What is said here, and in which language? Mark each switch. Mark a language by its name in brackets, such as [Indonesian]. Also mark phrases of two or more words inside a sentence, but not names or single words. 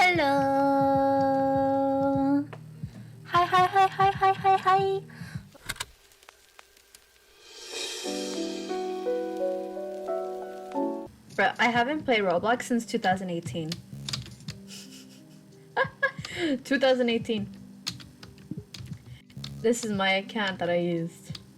[English] Hello. Hi, hi, hi, hi, hi, hi, hi. Bro, I haven't played Roblox since 2018. 2018. This is my account that I used.